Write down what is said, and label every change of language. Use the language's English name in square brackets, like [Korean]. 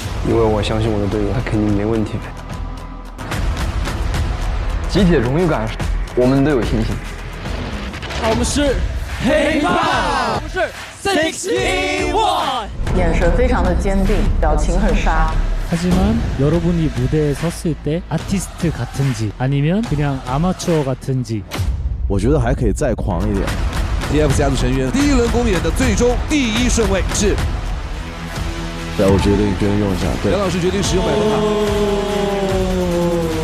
[Chinese] 因为我相信我的队友，他肯定没问题。集体的荣誉感，我们都有信心。我们是黑怕，我们是6-1-1。眼神非常的坚定，表情很杀。 [Korean] 하지만 여러분이 무대에 섰을 때 아티스트 같은지 아니면 그냥 아마추어 같은지 [Chinese] 我觉得还可以再狂一点。 TF 家族成员第1轮公演的最终第1顺位是，对，我决定用一下。对，杨老师决定使用100分卡。